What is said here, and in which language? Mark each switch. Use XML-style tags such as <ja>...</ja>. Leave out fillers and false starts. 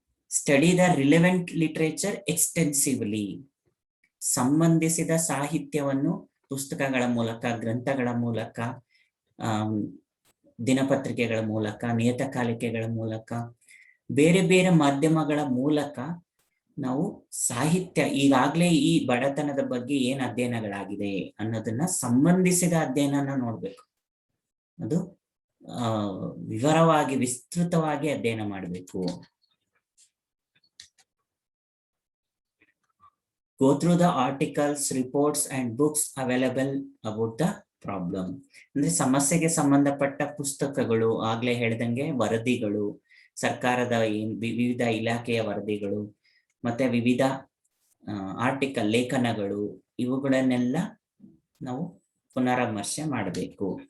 <en>Study the relevant literature extensively.</en> <kn>ಸಂಬಂಧಿಸಿದ ಸಾಹಿತ್ಯವನ್ನು ಪುಸ್ತಕಗಳ ಮೂಲಕ, ಗ್ರಂಥಗಳ ಮೂಲಕ, ದಿನಪತ್ರಿಕೆಗಳ ಮೂಲಕ, ನಿಯತಕಾಲಿಕೆಗಳ ಮೂಲಕ, ಬೇರೆ ಬೇರೆ ಮಾಧ್ಯಮಗಳ ಮೂಲಕ ನಾವು ಸಾಹಿತ್ಯ, ಈಗಾಗಲೇ ಈ ಬಡತನದ ಬಗ್ಗೆ ಏನ್ ಅಧ್ಯಯನಗಳಾಗಿದೆ ಅನ್ನೋದನ್ನ ಸಂಬಂಧಿಸಿದ ಅಧ್ಯಯನನ ನೋಡ್ಬೇಕು. ಅದು ವಿವರವಾಗಿ ವಿಸ್ತೃತವಾಗಿ ಅಧ್ಯಯನ ಮಾಡಬೇಕು.</kn> <en>Go through the articles, reports and books available about the problem.</en> <kn>ಅಂದ್ರೆ ಸಮಸ್ಯೆಗೆ ಸಂಬಂಧಪಟ್ಟ ಪುಸ್ತಕಗಳು, ಆಗ್ಲೇ ಹೇಳ್ದಂಗೆ ವರದಿಗಳು, ಸರ್ಕಾರದ ವಿವಿಧ ಇಲಾಖೆಯ ವರದಿಗಳು, ಮತ್ತೆ ವಿವಿಧ ಆರ್ಟಿಕಲ್, ಲೇಖನಗಳು, ಇವುಗಳನ್ನೆಲ್ಲ ನಾವು ಪುನರಾಮರ್ಶೆ ಮಾಡಬೇಕು.</kn>